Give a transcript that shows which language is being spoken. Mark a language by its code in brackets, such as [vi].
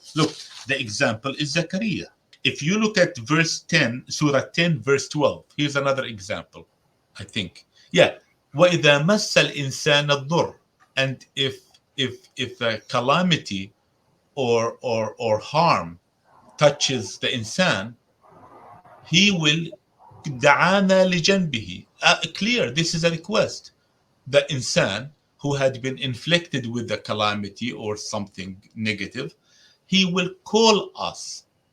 [en] Look, the example is Zechariah. If you look at verse 10, surah 10 verse 12, here's another example. I think, yeah, [ar] وَإِذَا مَسَّ الْإِنسَانَ الضُّرُّ. [en] And if a calamity or harm touches the insan, he will [ar] دعانا لجنبه. [en] Clear, this is a request. The insan who had been inflicted with the calamity or something negative, he will call us.